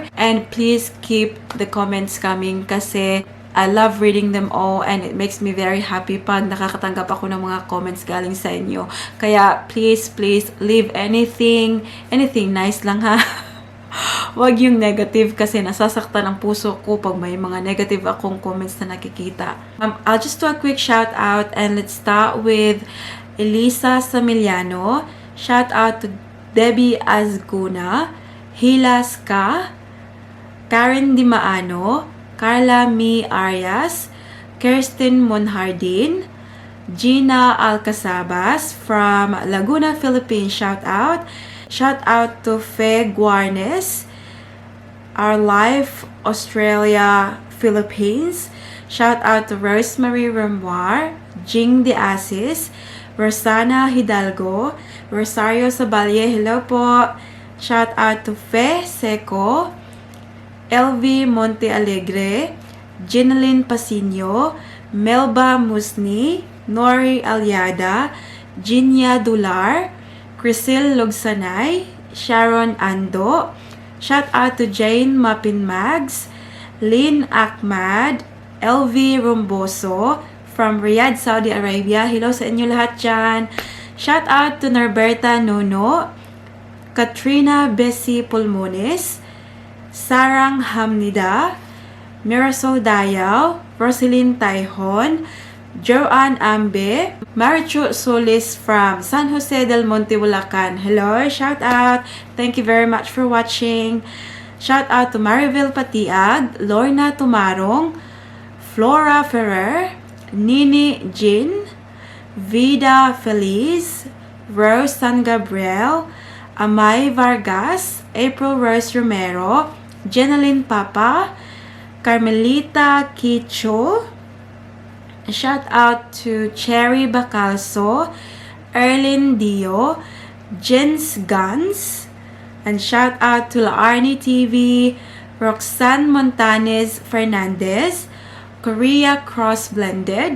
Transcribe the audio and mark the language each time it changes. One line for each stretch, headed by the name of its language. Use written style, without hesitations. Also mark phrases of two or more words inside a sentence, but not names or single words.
English: And please keep the comments coming kasi I love reading them all and it makes me very happy
Filipino: pag nakakatanggap ako ng mga comments galing sa inyo.
English: Kaya please leave anything nice
Filipino: lang ha. Wag yung negative kasi nasasaktan ang puso ko pag may mga negative akong comments na nakikita.
English: I'll just do a quick shout out and let's start with Elisa Samiliano. Shout out to Debbie Azguna, Hila Ska, Karen Dimaano, Carla Mi Arias, Kirsten Monhardin, Gina Alcasabas from Laguna, Philippines. Shout out. Shout out to Fe Guarnes, Our Life, Australia, Philippines. Shout out to Rosemary Remoir, Jing De Asis, Rosana Hidalgo, Rosario Sabalye, hello po. Shout out to Fe Seco, LV Monte Alegre, Ginalyn Pasino, Melba Musni, Nori Aliada, Jinya Dular, Crisil Lugsanay, Sharon Ando. Shout out to Jane Mapinmags, Lynn Ahmad, LV Rumboso from Riyadh, Saudi Arabia.
Filipino: Hello sa inyo lahat dyan.
English: Shout out to Norberta Nono, Katrina Bessie Pulmones, Sarang Hamnida, Mirasol Dayaw, Roselyn Taihon, Joanne Ambe, Marichu Solis from San Jose del Monte, Bulacan. Hello, shout out. Thank you very much for watching. Shout out to Mariville Patiag, Lorna Tumarong, Flora Ferrer, Nini Jin, Vida Feliz, Rose San Gabriel, Amay Vargas, April Rose Romero, Jenaline Papa, Carmelita Kicho. Shout out to Cherry Bacalso, Erlyn Dio, Jens Guns, and shout out to Laarni TV, Roxanne Montanes Fernandez, Korea Cross Blended.